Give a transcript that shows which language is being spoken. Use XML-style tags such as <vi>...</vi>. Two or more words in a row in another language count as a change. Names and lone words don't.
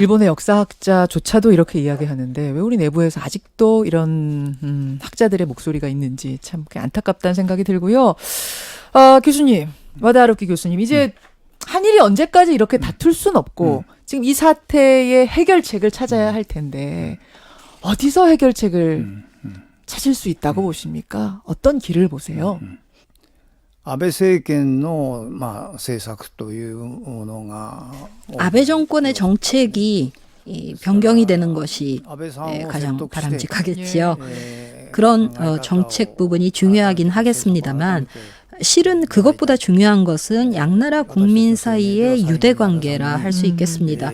<ko>일본의 역사학자조차도 이렇게 이야기하는데 왜 우리 내부에서 아직도 이런 학자들의 목소리가 있는지 참 안타깝다는 생각이 들고요. 교수님, 와다하루키 교수님, 이제 한일이 언제까지 이렇게 다툴 순 없고 지금 이 사태의 해결책을 찾아야 할 텐데 어디서 해결책을 찾을 수 있다고 보십니까? 어떤 길을 보세요?</ko> <ja>安倍政権の政策というものが</ja> <ko>아베 정권의 정책이 변경이 되는 것이 가장 바람직하겠지요. 그런 정책 부분이 중요하긴 하겠습니다만 실은 그것보다 중요한 것은 양나라 국민 사이의 유대 관계라 할 수 있겠습니다.</ko>